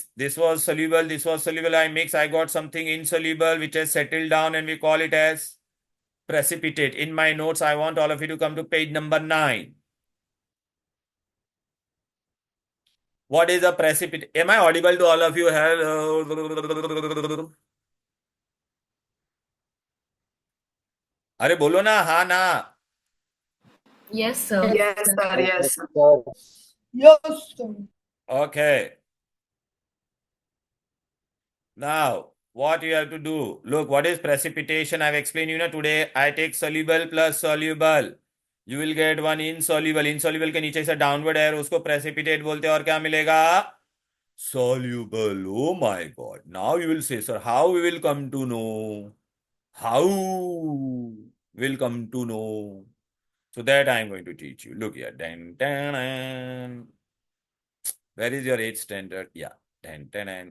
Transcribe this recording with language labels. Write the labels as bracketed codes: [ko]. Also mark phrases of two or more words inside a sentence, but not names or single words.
[en] This was soluble, I mix, I got something insoluble which has settled down and we call it as precipitate. In my notes, I want all of you to come to page number 9. What is a precipitate? Am I audible to all of you? Hello. [hi] अरे बोलो ना, हाँ ना. [en] Yes, sir. Yes, sir. Yes, sir. Sir. Yes, sir. Okay. Now, what you have to do? Look, what is precipitation? I've explained you now today. I take soluble plus soluble. You will get one insoluble. [hi] Insoluble के नीचे से [en] downward air [hi] उसको precipitate बोलते हैं और क्या मिलेगा? [en] Soluble. Oh my God. Now you will say, sir, how we will come to know? How will come to know? So that I am going to teach you. Look here. Dan, dan, dan. Where is your 8th standard? Yeah. Dan, dan, dan.